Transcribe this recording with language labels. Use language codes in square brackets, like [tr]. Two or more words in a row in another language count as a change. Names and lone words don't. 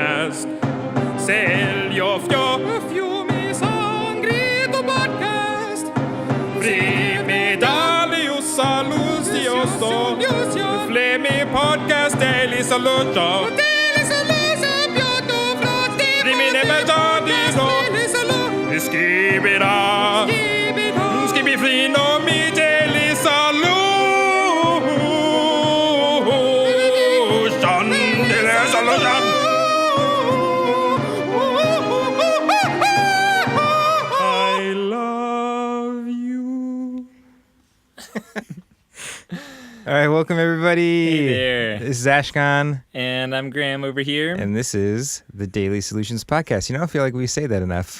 [en] podcast. Sälj och fjumi sangrito podcast. Frimedalius alusios do. Flemi podcast delis alujo. Frimine metodis do. Skibida. Skibifrino mi delis alujo. Delis alujo. I love you. All right, welcome everybody. Hey there. This is Ashkahn. And I'm Graham over here. And this is the Daily Solutions Podcast. You know, I feel like we say that enough.